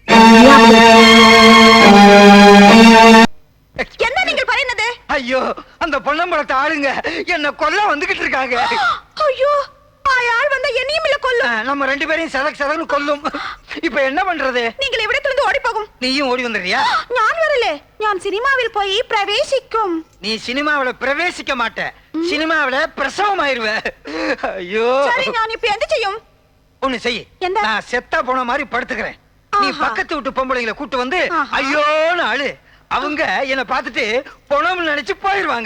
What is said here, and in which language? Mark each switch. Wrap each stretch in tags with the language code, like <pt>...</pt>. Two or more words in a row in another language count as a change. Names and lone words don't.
<ta>என்ன நீங்கள் പറയുന്നത്? ஐயோ, அந்த பொன்னம்பலத்தை ஆளுங்க என்ன கொல்ல வந்துகிட்டு இருக்காங்க. ஐயோ, ஆள் வந்தா என்னையும் இல்ல கொல்லும். நம்ம ரெண்டு பேரையும் சதக்கு கொல்லும். இப்ப என்ன பண்றது? நீங்கள் இവിടത്തിலிருந்து ஓடி போகும். நீயும் ஓடி வந்துறியா?</ta> <ml>ഞാൻ വരില്ലേ, ഞാൻ സിനിമാവിൽ പോയി പ്രവേശിക്കും.</ml> <ta>நீ சினிமாவில பிரவேசிக்க மாட்ட, சினிமாவில பிரசவம் ஆயிருவ. ஐயோ, சரி, நான் இப்ப என்ன செய்யும்? ஒண்ணு செய். நான் செத்தா போன மாதிரி படுத்துக்கிறேன். நீ பக்கத்து விட்டு பொம்பளைங்களை கூட்டு வந்து ஐயோன்னு ஆளு. அவங்க என்ன பார்த்துட்டு பொணம் நினைச்சு போயிருவாங்க.</ta>